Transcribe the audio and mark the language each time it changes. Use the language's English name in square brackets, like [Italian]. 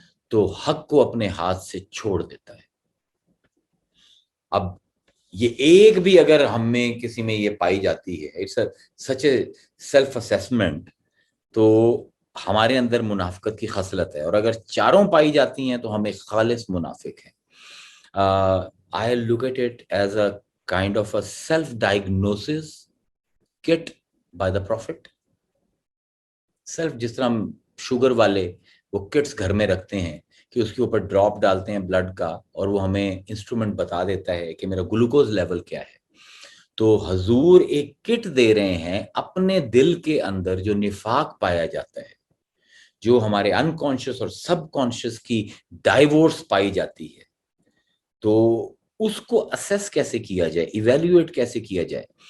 [Urdu] تو حق کو اپنے ہاتھ سے چھوڑ دیتا ہے. اب یہ ایک بھی اگر ہم میں کسی میں یہ پائی جاتی ہے, [English] it's such a self assessment, [Urdu] تو ہمارے اندر منافقت کی خصلت ہے. اور اگر چاروں پائی جاتی ہیں تو ہم ایک خالص منافق ہیں. [English] I look at it as a kind of a self-diagnosis kit by the Prophet. [Urdu] جس طرح ہم شوگر والے وہ کٹس گھر میں رکھتے ہیں کہ اس کے اوپر ڈراپ ڈالتے ہیں بلڈ کا, اور وہ ہمیں انسٹرومنٹ بتا دیتا ہے کہ میرا گلوکوز لیول کیا ہے. تو حضور ایک کٹ دے رہے ہیں اپنے دل کے اندر جو نفاق پایا جاتا ہے, جو ہمارے انکانشیس اور سب کانشیس کی ڈائیورس پائی جاتی ہے, تو اس کو اسیس کیسے کیا جائے, ایویلیویٹ کیسے کیا جائے.